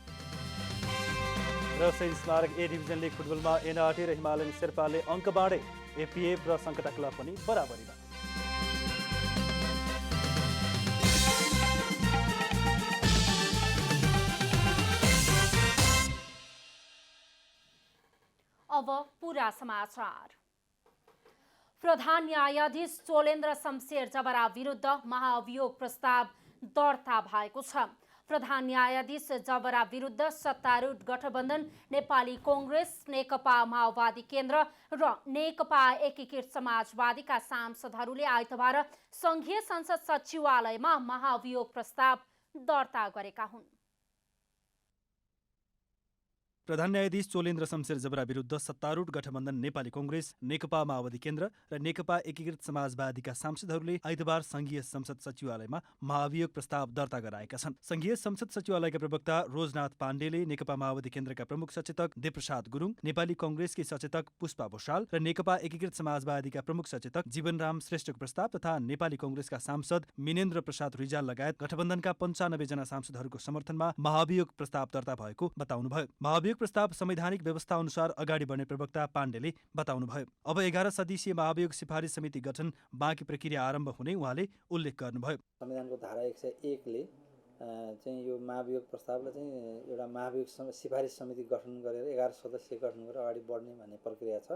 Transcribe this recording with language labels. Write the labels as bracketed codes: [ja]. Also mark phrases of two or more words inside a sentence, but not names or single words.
[ne] र शहीद स्मारक ए डिभिजन लिग फुटबलमा एनआरटी र हिमालयन शेर्पाले अङ्क बाँडे। एपीएफ र सङ्कटा क्लब पनि बराबरीमा। अब पूरा समाचार। प्रधान न्यायाधीश चोलेन्द्र शमशेर जबरा विरुद्ध महाभियोग प्रस्ताव दर्ता भएको छ। प्रधान न्यायाधीश जबरा विरुद्ध सत्तारूढ गठबन्धन नेपाली कांग्रेस, नेकपा माओवादी केन्द्र र नेकपा एकीकृत समाजवादीका सांसदहरूले आइतबार संघीय संसद सचिवालयमा महाभियोग प्रस्ताव दर्ता गरेका हुन्। प्रधान न्यायाधीश चोलेन्द्र शमशेर जबरा विरुद्ध सत्तारूढ गठबन्धन नेपाली कांग्रेस, नेकपा माओवादी केन्द्र र नेकपा एकीकृत समाजवादीका सांसदहरूले आइतबार संघीय संसद सचिवालयमा महाभियोग प्रस्ताव दर्ता गराएका छन्। संघीय संसद सचिवालयका प्रवक्ता रोजनाथ पाण्डेले नेकपा माओवादी केन्द्रका प्रमुख सचेतक देवप्रसाद गुरुङ, नेपाली कांग्रेसकी सचेतक पुष्पा भूषाल र नेकपा एकीकृत समाजवादीका प्रमुख सचेतक जीवनराम श्रेष्ठको प्रस्ताव तथा नेपाली कांग्रेसका सांसद मिनेन्द्र प्रसाद रिजाल लगायत गठबन्धनका 95 जना सांसदहरूको समर्थनमा महाभियोग प्रस्ताव दर्ता भएको बताउनुभयो। महाभियोग प्रस्ताव संवैधानिक व्यवस्था अनुसार अगाडि बढ्ने प्रवक्ता पाण्डेले बताउनुभयो। अब 11 सदस्यीय महाभियोग सिफारिस समिति गठन बाँकी प्रक्रिया आरम्भ हुने उहाँले उल्लेख गर्नुभयो। संविधानको धारा 101 ले चाहिँ यो महाभियोग प्रस्तावलाई चाहिँ एउटा महाभियोग सिफारिस समिति गठन गरेर 11 सदस्य गठन गरेर अगाडि बढ्ने भन्ने प्रक्रिया छ।